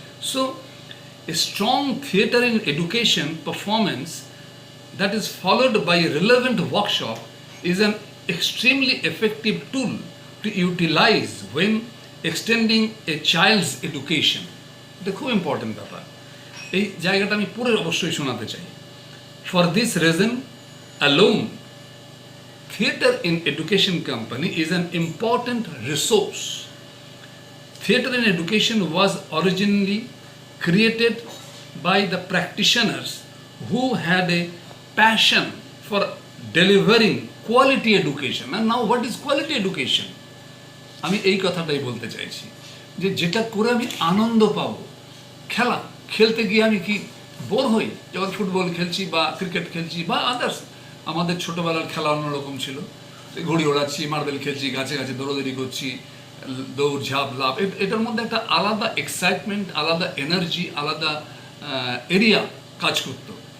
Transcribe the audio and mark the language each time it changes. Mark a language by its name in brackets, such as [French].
[English] So a strong theatre in education performance that is followed by a relevant workshop is an extremely effective tool to utilize when extending a child's education. [Bangla] এটা খুব important ব্যাপার, এই জায়গাটা আমি পুরো অবশ্যই শোনাতে চাই। [English] For this reason alone, theatre in education company is an important resource. Theatre in education was originally created by the practitioners who had a passion for delivering quality education. And now what is quality education? [Bangla] আমি এই কথাটাই বলতে চাইছি, যে যেটা করে আমি আনন্দ পাবো। খেলতে গিয়ে আমি কি বোর হই? যখন ফুটবল খেলছি বা ক্রিকেট খেলছি বা আদার্স, আমাদের ছোটোবেলার খেলা অন্যরকম ছিল, ঘুড়ি ওড়াচ্ছি, মার্বেল খেলছি, গাছে গাছে দৌড়াদৌড়ি করছি, দৌড় ঝাঁপ লাভ, এটার মধ্যে একটা আলাদা এক্সাইটমেন্ট, আলাদা এনার্জি, আলাদা এরিয়া কাজ করতো।